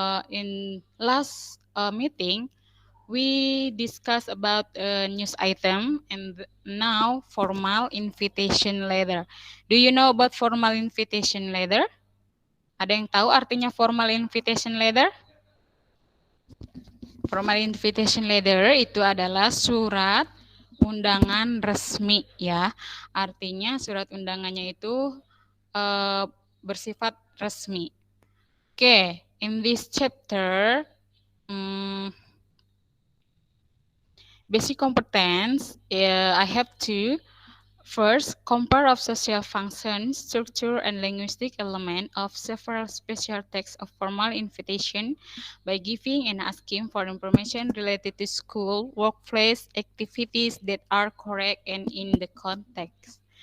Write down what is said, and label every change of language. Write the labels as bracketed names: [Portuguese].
[English] In last meeting, we discussed about a news item and now formal invitation letter. Do you know about formal invitation letter? [Indonesian] Ada yang tahu artinya formal invitation letter? Formal invitation letter itu adalah surat undangan resmi ya. Artinya surat undangannya itu bersifat resmi. [English] Oke, in this chapter, basic competence, I have to first compare of social functions, structure, and linguistic element of several special texts of formal invitation by giving and asking for information related to school, workplace, activities that are correct and in the context.